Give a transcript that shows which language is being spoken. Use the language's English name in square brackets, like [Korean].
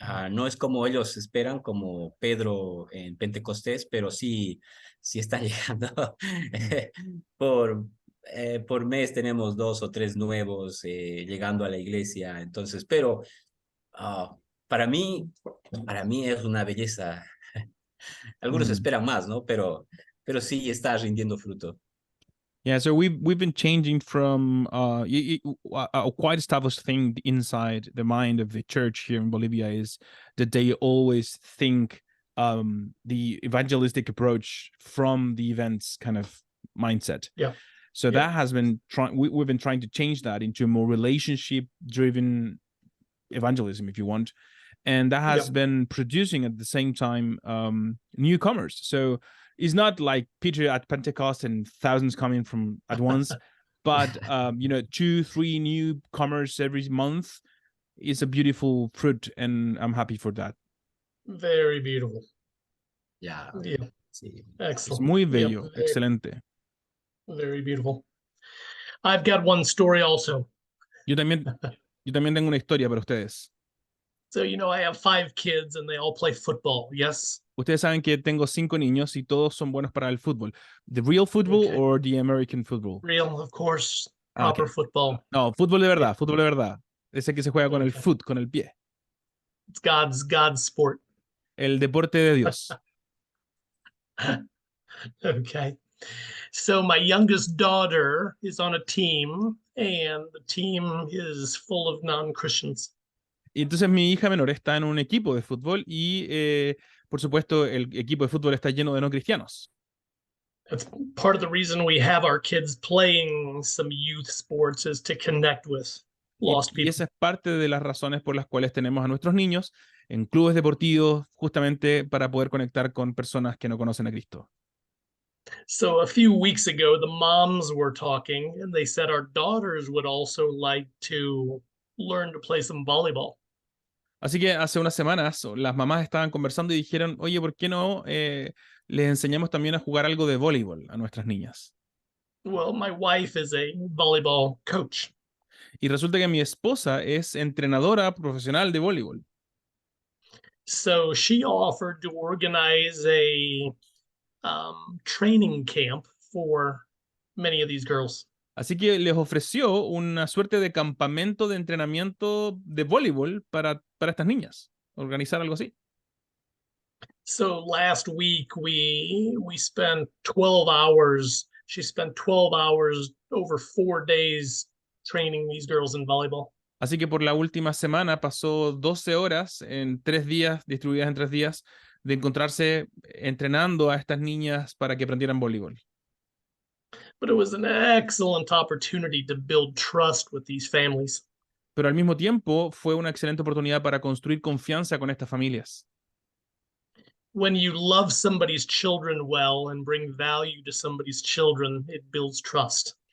[Spanish] No es como ellos esperan, como Pedro en Pentecostés, pero sí están llegando por mes tenemos 2 o 3 nuevos llegando a la iglesia. Entonces, pero para mí es una belleza. Algunos esperan más, ¿no? Pero sí está rindiendo fruto. [English] Yeah, so we've been changing from a quite established thing inside the mind of the church here in Bolivia is that they always think the evangelistic approach from the events kind of mindset. Yeah. So that has been we've been trying to change that into a more relationship-driven evangelism, if you want, and that has been producing at the same time newcomers. So it's not like Peter at Pentecost and thousands coming from at once, but 2-3 newcomers every month is a beautiful fruit, and I'm happy for that. Very beautiful. Yeah. Sí. Excellent. [Spanish] Es muy bello, excelente. [English] Very beautiful. I've got one story also. [Spanish] Yo también tengo una historia para ustedes. [English] So, I have 5 kids and they all play football, yes? [Spanish] Ustedes saben que tengo 5 niños y todos son buenos para el fútbol. [English] The real football or the American football? Real, of course. Proper football. [Spanish] No, fútbol de verdad, fútbol de verdad. Ese que se juega con el foot, con el pie. [English] It's God's sport. [Spanish] El deporte de Dios. [English] Okay. So my youngest daughter is on a team and the team is full of non-Christians. [Spanish] Y entonces mi hija menor está en un equipo de fútbol y por supuesto el equipo de fútbol está lleno de no cristianos. [English] That's part of the reason we have our kids playing some youth sports is to connect with lost people. [Spanish] Y esa es parte de las razones por las cuales tenemos a nuestros niños en clubes deportivos justamente para poder conectar con personas que no conocen a Cristo. [English] So a few weeks ago, the moms were talking and they said our daughters would also like to learn to play some volleyball. [Spanish] Así que hace unas semanas las mamás estaban conversando y dijeron, oye, ¿por qué no les enseñamos también a jugar algo de voleibol a nuestras niñas? [English] Well, my wife is a volleyball coach. [Spanish] Y resulta que mi esposa es entrenadora profesional de voleibol. [English] So she offered to organize a training camp for many of these girls. [Spanish] Así que les ofreció una suerte de campamento de entrenamiento de voleibol para estas niñas. Organizar algo así. [English] So last week we spent 12 hours. She spent 12 hours over 4 days training these girls in volleyball. [Spanish] Así que por la última semana pasó 12 horas en 3 días, distribuidas en 3 días, de encontrarse entrenando a estas niñas para que aprendieran voleibol. [English] But it was an excellent opportunity to build trust with these families. [Spanish] Pero al mismo tiempo fue una excelente oportunidad para construir confianza con estas familias. [English] When you love somebody's children well and bring value to somebody's children, it builds trust.